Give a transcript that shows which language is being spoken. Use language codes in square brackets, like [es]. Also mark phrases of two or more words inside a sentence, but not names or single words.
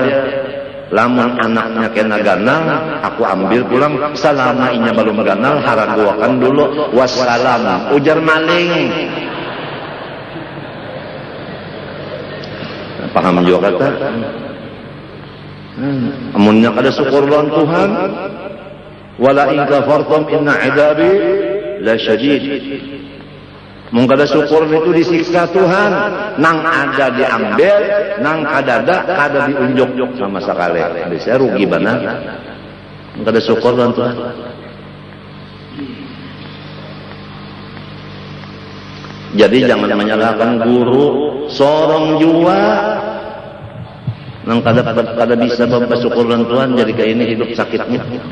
[bjn] Lamun anaknya kena ganal, aku ambil pulang. Selama inya belum ganal, haraguakan dulu. Wassalam, ujar maling. Paham juga kata? Amunnya kada syukur lawan Tuhan. [ar] Wala in kafartum inna adabi la syadid. [bjn] Mun kada syukur itu disiksa Tuhan, nang ada diambil, nang kadada kada diunjuk sama sekali. [id] Jadi saya rugi benar. [bjn] Mun kada syukur lawan Tuhan. Jadi jangan menyalahkan guru, sorong jua nang kada bisa bersyukur lawan Tuhan, jadi kayak ini hidup sakitnya.